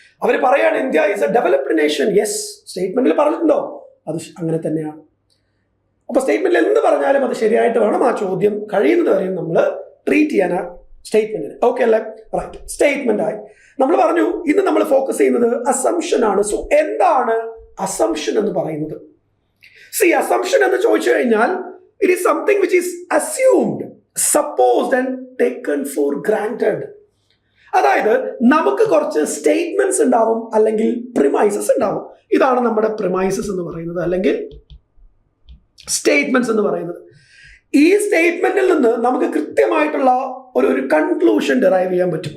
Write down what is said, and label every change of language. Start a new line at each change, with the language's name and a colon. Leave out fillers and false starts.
Malayalam: അവർ പറയാണ്
English: India is a developed nation.
Malayalam: Yes, സ്റ്റേറ്റ്മെന്റിൽ പറഞ്ഞിട്ടുണ്ടോ? അത് അങ്ങനെ തന്നെയാണ്. അപ്പൊ സ്റ്റേറ്റ്മെന്റിൽ എന്ത് പറഞ്ഞാലും അത് ശരിയായിട്ട് വേണം ആ ചോദ്യം കഴിയുന്നത് വരെയും നമ്മൾ ട്രീറ്റ് ചെയ്യാൻ ആ സ്റ്റേറ്റ്മെന്റിന്. ഓക്കെ അല്ലേ? റൈറ്റ്, സ്റ്റേറ്റ്മെന്റ് ആയി. നമ്മൾ പറഞ്ഞു ഇന്ന് നമ്മൾ ഫോക്കസ് ചെയ്യുന്നത് അസംഷൻ ആണ്. സോ എന്താണ് അസംഷൻ എന്ന് പറയുന്നത്?
English: See, assumption
Malayalam: എന്ന് ചോദിച്ചു കഴിഞ്ഞാൽ
English: it is something which is assumed, supposed and taken for granted.
Malayalam: അതായത് നമുക്ക് കുറച്ച് സ്റ്റേറ്റ്മെന്റ്സ് ഉണ്ടാവും അല്ലെങ്കിൽ പ്രിമൈസസ് ഉണ്ടാവും. ഇതാണ് നമ്മുടെ പ്രിമൈസസ് എന്ന് പറയുന്നത് അല്ലെങ്കിൽ സ്റ്റേറ്റ്മെന്റ്സ് എന്ന് പറയുന്നത്. ഈ സ്റ്റേറ്റ്മെന്റിൽ നിന്ന് നമുക്ക് കൃത്യമായിട്ടുള്ള ഒരു കൺക്ലൂഷൻ ഡിറൈവ് ചെയ്യാൻ പറ്റും.